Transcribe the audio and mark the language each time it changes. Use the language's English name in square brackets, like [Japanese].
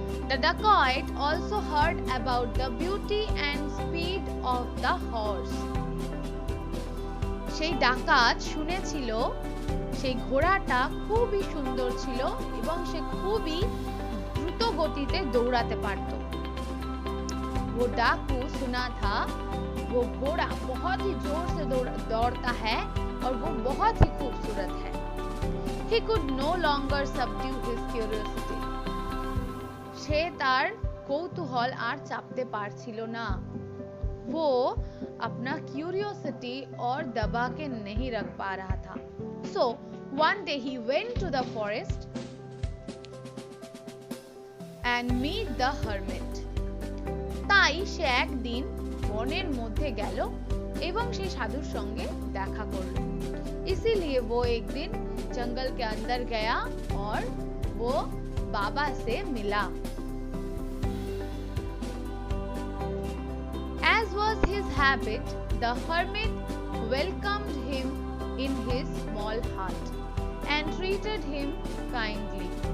[English] The dacoit also heard about the beauty and speed of the horse. [Bangla] সেই ডাকাত শুনেছিল সেই ঘোড়াটা খুবই সুন্দর ছিল এবং সে খুবই দ্রুত গতিতে দৌড়াতে পারত। [Hindi] वो डाकू सुना था वो घोड़ा बहुत ही जोर से दौड़ता है और वो बहुत ही खूबसूरत है। [English] He could no longer subdue his curiosity. [Bangla] সে তার কৌতূহল আর চাপতে পারছিল না। [Hindi] वो अपना क्यूरियोसिटी और दबा के नहीं रख पा रहा था। [English] So one day he went to the forest and meet the hermit. [Bangla] তাই সে একদিন বনের মধ্যে গেল এবং সেই সাধুর সঙ্গে দেখা করল। [Hindi] इसीलिए वो एक दिन जंगल के अंदर गया और वो बाबा से मिला। [English] As was his habit, the hermit welcomed him in his small hut and treated him kindly.